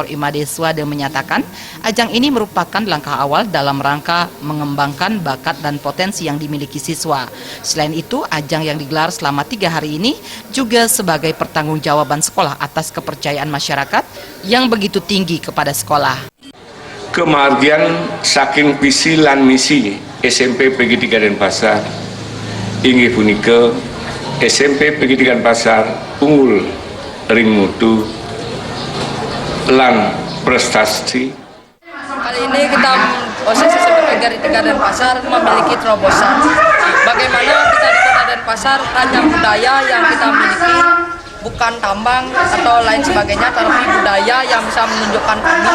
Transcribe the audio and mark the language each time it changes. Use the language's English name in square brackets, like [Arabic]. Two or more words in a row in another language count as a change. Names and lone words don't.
[Indonesian] Imade Swade menyatakan, ajang ini merupakan langkah awal dalam rangka mengembangkan bakat dan potensi yang dimiliki siswa. Selain itu, ajang yang digelar selama 3 hari ini juga sebagai pertanggungjawaban sekolah atas kepercayaan masyarakat yang begitu tinggi kepada sekolah. [Balinese] Kemargian saking visi lan misi SMP PGRI 3 Denpasar inggih punika SMP PGRI Denpasar unggul ring mutu lan prestasi. [Indonesian] Kali ini kita OSIS SMP PGRI 3 Denpasar memiliki terobosan. Bagaimana kita di Kota Denpasar ragam budaya yang kita miliki bukan tambang atau lain sebagainya, tapi budaya yang bisa menunjukkan kami.